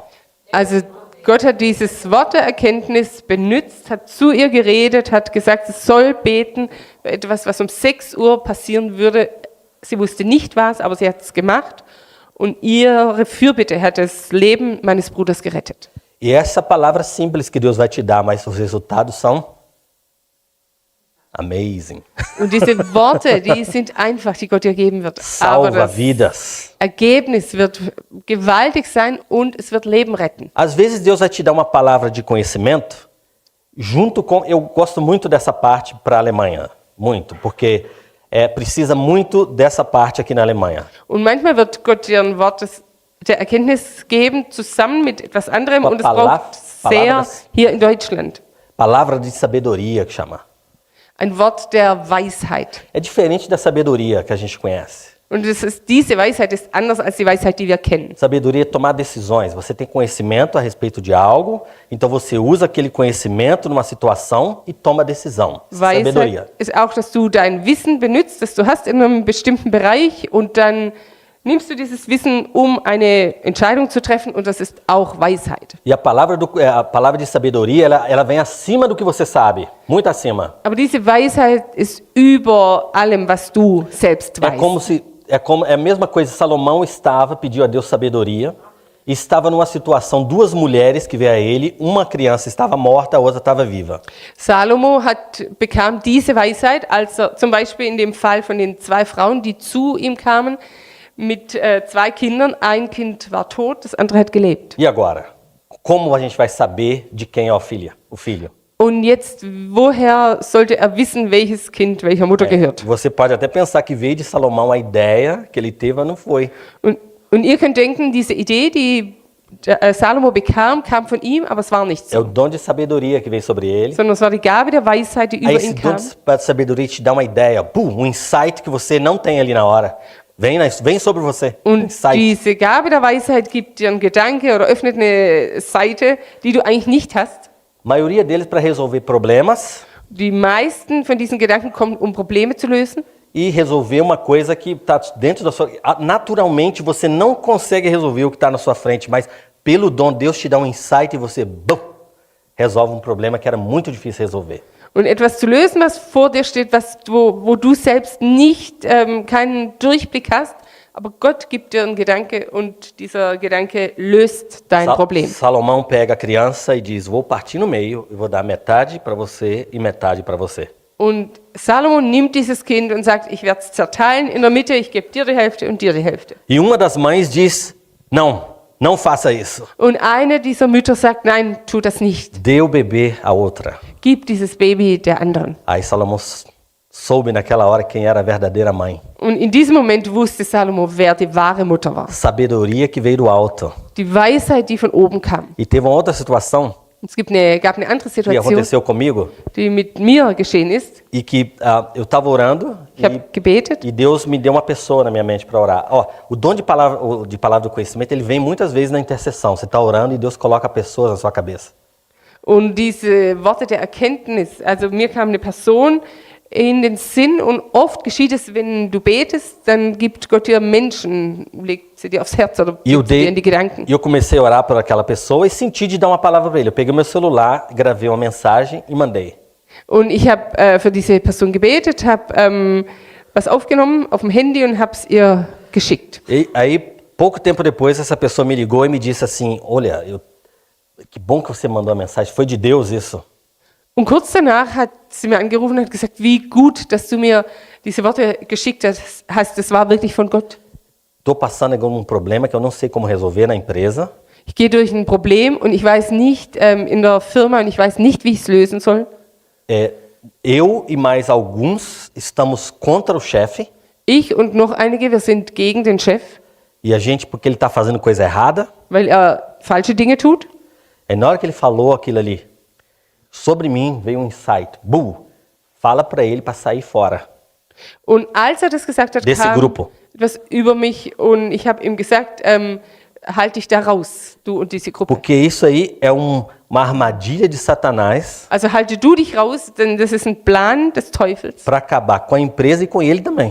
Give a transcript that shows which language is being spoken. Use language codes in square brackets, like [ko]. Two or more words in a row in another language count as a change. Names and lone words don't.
[de] Also Gott hat dieses Wort der Erkenntnis benutzt, hat zu ihr geredet, hat gesagt, sie soll beten, etwas, was um 6 Uhr passieren würde. Sie wusste nicht was, aber sie hat es gemacht. Und ihre Fürbitte hat das Leben meines Bruders gerettet. [pt] E essa palavra simples que Deus vai te dar, mas os resultados são amazing. [de] Und diese Worte, die sind einfach, die Gott dir geben wird. Aber [pt] Salva [de] das [pt] vidas. [de] Ergebnis wird gewaltig sein und es wird Leben retten. [pt] Às vezes Deus vai te dar uma palavra de conhecimento, junto com... Eu gosto muito dessa parte para a Alemanha, muito, porque precisa muito dessa parte aqui na Alemanha. [de] Und manchmal wird Gott dir ein Wort der Erkenntnis geben, zusammen mit etwas anderem, und es braucht sehr hier in Deutschland. [pt] Palavra de sabedoria, que chama. [de] Ein Wort der Weisheit. [pt] É diferente da sabedoria que a gente conhece. [de] Und diese Weisheit ist anders als die Weisheit, die wir kennen. [pt] Sabedoria é tomar decisões. Você tem conhecimento a respeito de algo, então você usa aquele conhecimento numa situação e toma decisão. Sabedoria. [de] Weisheit ist auch, dass du dein Wissen benutzt, das du hast in einem bestimmten Bereich, und dann nimmst du dieses Wissen, um eine Entscheidung zu treffen, und das ist auch Weisheit. [pt] E a palavra de sabedoria, ela vem acima do que você sabe, muito acima. [de] Aber diese Weisheit ist über allem, was du selbst weißt. [pt] É a mesma coisa, Salomão pediu a Deus sabedoria, estava numa situação, duas mulheres que veio a ele, uma criança estava morta, a outra estava viva. [de] Salomo bekam diese Weisheit, als zum Beispiel in dem Fall von den 2 Frauen, die zu ihm kamen, mit 2 Kindern. Ein Kind war tot, das andere hat gelebt. [pt] E agora? Como a gente vai saber de quem é o filho? [de] Und jetzt, woher sollte er wissen, welches Kind welcher Mutter gehört? [pt] Você pode até pensar que veio de Salomão a ideia que ele teve, mas não foi. [de] Und ihr könnt denken, diese Idee, die Salomo bekam, kam von ihm, aber es war nichts. [pt] É o dom de sabedoria que veio sobre ele. [de] Sondern es war die Gabe der Weisheit, die [pt] Aí [de] über [pt] esse [de] ihn [pt] dom [de] kam. [pt] de sabedoria te dá uma ideia, um insight que você não tem ali na hora. Vem sobre você. [de] Und Insight. diese Gabe der Weisheit gibt dir einen Gedanke oder öffnet eine Seite, die du eigentlich nicht hast. [pt] A maioria deles para resolver problemas [de] Die meisten von diesen Gedanken kommen, um Probleme zu lösen. [pt] e resolver uma coisa que está dentro da sua... Naturalmente, você não consegue resolver o que está na sua frente, mas pelo dom, Deus te dá um insight e você resolve um problema que era muito difícil resolver. [de] Und etwas zu lösen, was vor dir steht, wo du selbst nicht keinen Durchblick hast, aber Gott gibt dir einen Gedanke und dieser Gedanke löst dein Problem. [pt] Salomão pega a criança e diz, vou partir no meio e vou dar metade para você e metade para você. [de] Und Salomo nimmt dieses Kind und sagt, ich werde es zerteilen in der Mitte, ich gebe dir die Hälfte und dir die Hälfte. [pt] E uma das mães diz, não faça isso. [de] Und eine dieser Mütter sagt, nein, tu das nicht. [pt] Dê o bebê à outra. [de] Gib dieses Baby der anderen. [pt] Aí Salomão soube naquela hora quem era a verdadeira mãe. [de] Und in diesem Moment wusste Salomo, wer die wahre Mutter war. [pt] Sabedoria que veio do alto. [de] Die Weisheit, die von oben kam. [pt] E teve uma outra situação [de] Es gab eine andere [pt] que [de] Situation, [pt] aconteceu comigo [de] die mit mir geschehen ist. [pt] e que eu estava orando [de] Ich habe gebetet [pt] e Deus me deu uma pessoa na minha mente para orar. Ó, o dom de palavra do conhecimento, ele vem muitas vezes na intercessão. Você está orando e Deus coloca pessoas na sua cabeça. [de] und diese Worte der Erkenntnis, also mir kam eine Person in den Sinn und oft geschieht es, wenn du betest, dann gibt Gott dir Menschen, legt sie dir aufs Herz oder [pt] E eu, [de] gibt sie dir in die Gedanken. [pt] eu comecei a orar por aquela pessoa e senti de dar uma palavra para ele. Eu peguei meu celular, gravei uma mensagem e mandei. [de] Und ich habe für diese Person gebetet, habe was aufgenommen auf dem Handy und habe es ihr geschickt. [pt] E aí, pouco tempo depois, essa pessoa me ligou e me disse assim, olha, que bom que você mandou a mensagem, foi de Deus isso. [de] Und kurz danach hat sie mir angerufen und hat gesagt, wie gut, dass du mir diese Worte geschickt hast. Das war wirklich von Gott. [pt] Estou passando algum problema que eu não sei como resolver na empresa. [de] Ich gehe durch ein Problem und ich weiß nicht in der Firma und ich weiß nicht, wie ich es lösen soll. [pt] Eu e mais alguns estamos contra o chefe [de] Ich und noch einige, wir sind gegen den Chef, [pt] e a gente, porque ele está fazendo coisa errada, [de] weil er falsche Dinge tut. [pt] aí na hora que ele falou aquilo ali, sobre mim veio um insight. Fala para ele para sair fora [de] Und als er das gesagt hat, [pt] desse [de] kam [pt] grupo. [de] etwas über mich und ich habe ihm gesagt, halt dich da raus, du und diese Gruppe. [pt] Porque isso aí é uma armadilha de Satanás [de] Also halte du dich raus, denn das ist ein Plan des Teufels, [pt] para acabar com a empresa e com ele também.